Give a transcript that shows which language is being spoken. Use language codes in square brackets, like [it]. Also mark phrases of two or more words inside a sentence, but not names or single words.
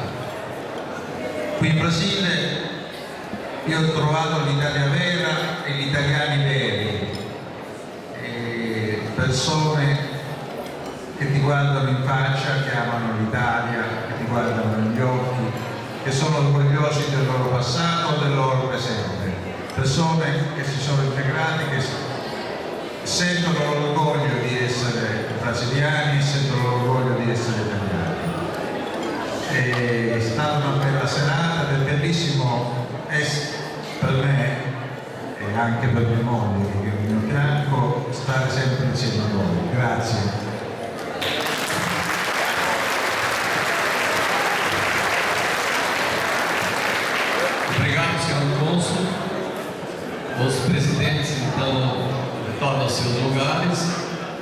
[it] Qui in Brasile io ho trovato l'Italia vera e gli italiani veri, e persone che ti guardano in faccia, che amano l'Italia, che ti guardano negli occhi, che sono orgogliosi del loro passato o del loro presente, persone che si sono integrate, che sentono l'orgoglio di essere brasiliani, sentono l'orgoglio di essere italiani. È stata una bella serata ed è bellissimo per me e anche per mia moglie che è al mio fianco stare sempre insieme a voi. Grazie. [pt] Obrigado, senhor cônsul. Os presidentes, então, retornam aos seus lugares.